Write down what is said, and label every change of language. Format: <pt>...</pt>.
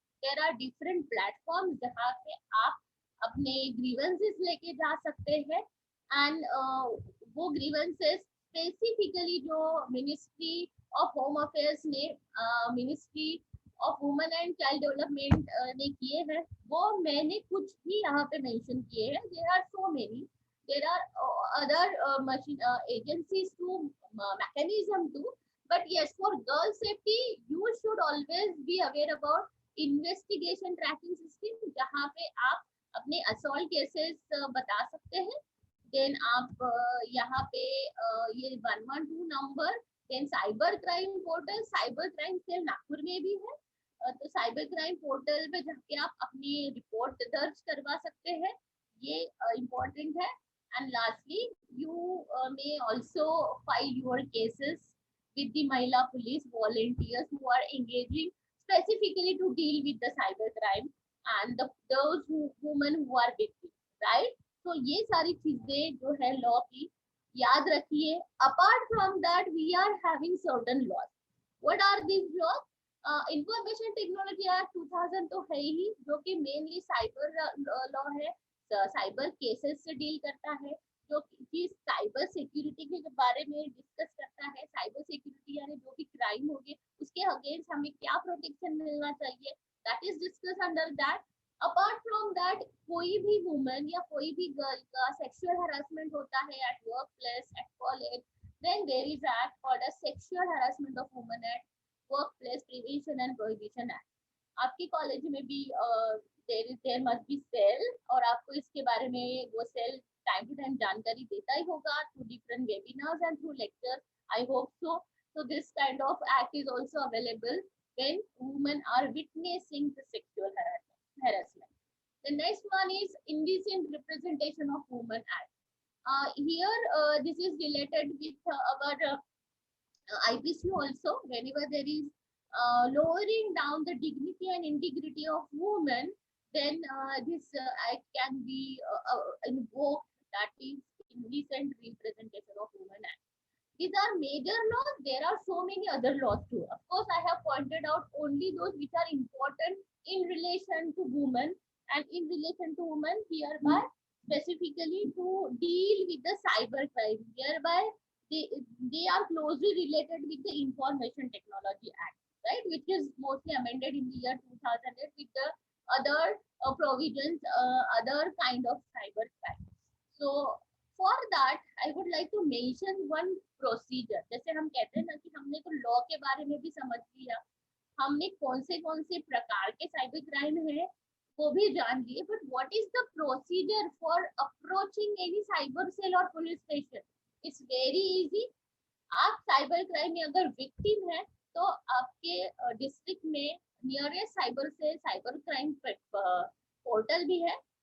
<en>There are different platforms</en> <hi>जहाँ पे आप अपने grievances लेके जा सकते हैं, and वो grievances specifically जो Ministry of Home Affairs ने Ministry of Women and Child Development ने किए हैं, वो मैंने कुछ ही यहाँ पे मेंशन किए हैं.</hi> <en>There are so many. There are other agencies too, mechanism too. But yes, for girl safety, you should always be aware about investigation tracking system,</en> <hi>जहाँ पे आप अपने assault cases बता सकते हैं. Then आप यहाँ पे ये 112 number,</hi> <en>then cyber crime portal, cyber crime cell</en> <hi>Nagpur में भी है. तो साइबर क्राइम पोर्टल पे जाके आप अपनी रिपोर्ट दर्ज करवा सकते हैं, ये इम्पोर्टेंट है.</hi> <en>And lastly, you may also file your cases with the Mahila Police volunteers who are engaging specifically to deal with the cyber crime and those women who are victims, right?</en> <hi>So ये सारी चीजें जो है law की याद रखिए.</hi> <en>Apart from that, we are having certain laws. What are these laws?</en> <hi>Information technology act 2000 तो है ही, जो कि मेनली साइबर लॉ है, साइबर केसेस से डील करता है, जो कि साइबर सिक्योरिटी के बारे में डिस्कस करता है. साइबर सिक्योरिटी यानी जो भी क्राइम हो गए उसके अगेंस्ट हमें क्या प्रोटेक्शन मिलना चाहिए,</hi> <en>That is discuss under that. Apart from that,</en> <hi>कोई भी वुमेन या कोई भी गर्ल का सेक्सुअल हरासमेंट होता है</hi> <en>At work place, at college, then there is act called as sexual harassment of women at work place prevention and prohibition act.</en> <hi>आपके college में भी</hi> <en>there must be cell,</en> <hi>और आपको इसके बारे में वो सेल टाइम टू टाइम जानकारी देता ही होगा</hi> <en>Through different webinars and through lecture, I hope so. So this kind of act is also available when women are witnessing the sexual harassment. The next one is Indecent Representation of Women Act. Here this is related with our IPC also. Whenever there is lowering down the dignity and integrity of women, then this act can be invoked, that is Indecent Representation of Women Act. These are major laws. There are so many other laws too. Of course, I have pointed out only those which are important in relation to women, and in relation to women hereby specifically to deal with the cyber crime. Hereby they are closely related with the Information Technology Act, right, which is mostly amended in the year 2008 with the other provisions, other kind of cyber crime. So for that, I would like to mention one procedure.</en> <hi>जैसे हम कहते हैं ना कि हमने तो law के बारे में भी समझ लिया, हमने कौन से प्रकार के साइबर क्राइम है वो भी जान लिए,</hi> <en>but what is the procedure for approaching any cyber cell</en> <hi>और police station?</hi> <en>It's very easy.</en> <hi>आप साइबर क्राइम में अगर विक्टिम है तो आपके डिस्ट्रिक्ट में nearest cyber cell, cyber crime portal भी है.</hi>